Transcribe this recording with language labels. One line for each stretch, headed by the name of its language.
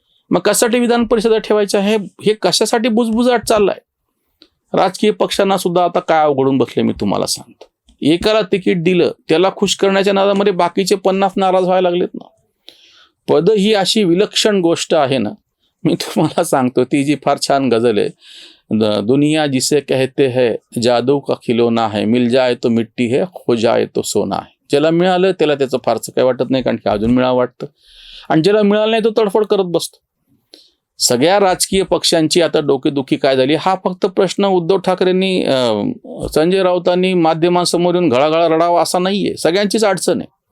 Marathi: मग कशासाठी विधान परिषद ठेवायच्या आहे, हे कशासाठी बुजबुजाट चाललाय. राजकीय पक्षांना सुद्धा आता काय अवघडून बसले मी तुम्हाला सांगतो. एकाला तिकीट दिलं, त्याला खुश करण्याच्या नादामध्ये बाकीचे 50 नाराज व्हायला लागलेत ना. पद ही अशी विलक्षण गोष्ट आहे ना, मी तुम्हाला सांगतो. ती जी फार छान गझल आहे,
Hindi: दुनिया जिसे कहते हैं जादू का खिलौना है, मिल जाए तो मिट्टी है, हो जाए तो सोना है.
Marathi: ज्याला मिळालं त्याला त्याचं फारसं काही वाटत नाही, कारण की अजून मिळावं वाटतं, आणि ज्याला मिळालं नाही तो तडफड करत बसतो. सगळ्या राजकीय पक्षांची आता डोकेदुखी काय झाली, हा फक्त प्रश्न उद्धव ठाकरेंनी संजय राऊतांनी माध्यमांसमोर येऊन घळाघळा रडावा असा नाहीये. सगळ्यांचीच अडचण आहे.